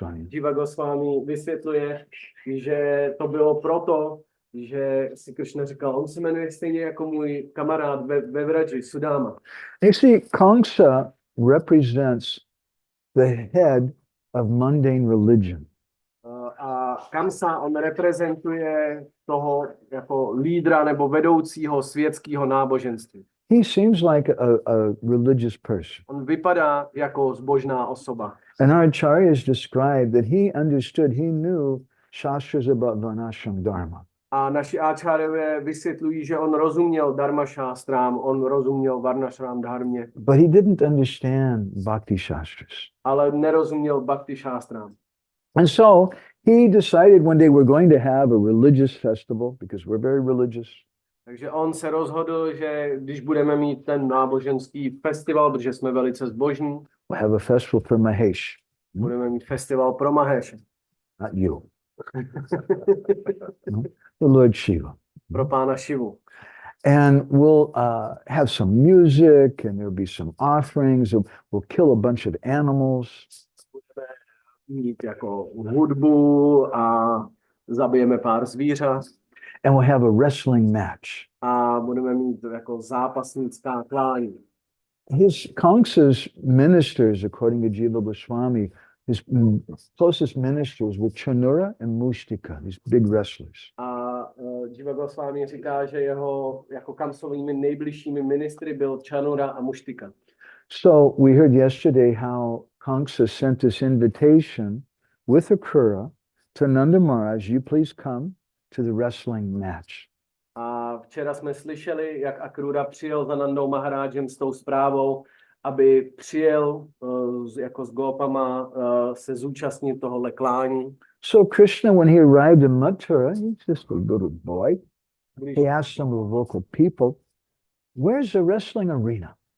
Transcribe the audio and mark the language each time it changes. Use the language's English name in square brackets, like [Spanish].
[Czech] Jiva Goswami vysvětluje, že to bylo proto, že si Krishna říkal, on se jmenuje stejně jako můj kamarád ve Vraji, Sudama. [English] You see, Kamsa represents the head of mundane religion. [Czech] A Kamsa, on reprezentuje toho jako lídra nebo vedoucího světského náboženství. [English] He seems like a religious person. [Czech] On vypadá jako zbožná osoba. [English] And our acharyas described that he understood, he knew shastras about varnashram dharma. [Czech] A naši áčárové vysvětlují, že on rozuměl dharma šástrám, on rozuměl varnašrám dharmě. [English] But he didn't understand bhakti shastras. [Czech] Ale nerozuměl bhakti šástrám. [English] And so he decided one day we're going to have a religious festival because we're very religious. [Czech] Takže on se rozhodl, že když budeme mít ten náboženský festival, protože jsme velice zbožní, [English] We'll have a festival for Mahesh. [Czech] budeme mít festival pro Maheshe. [English] Not you. No, the Lord Shiva. [Czech] Pro pána Šivu. [English] And we'll have some music and there'll be some offerings. We'll kill a bunch of animals. [Czech] Budeme mít jako hudbu a zabijeme pár zvířat. [English] And we'll have a wrestling match. [Czech] A budeme mít jako zápasnická klání. [English] His Kamsa's ministers, according to Jiva Goswami, his closest ministers were Canura and Mustika, these big wrestlers. [Czech] A Jiva Goswami říká, že jeho jako Kamsovými nejbližšími ministry byl Canura a Mustika. [English] So we heard yesterday how Kamsa sent this invitation with Akura to Nanda Maharaj, you please come to the wrestling match. [Czech] A včera jsme slyšeli, jak Akrura přijel za Nandou Maharájem s tou zprávou, aby přijel jako s gopama se zúčastnit tohohle klání. [English] So Krishna, when he arrived in Mathura, he's just a little boy. He asked some of the local people, where's the wrestling arena?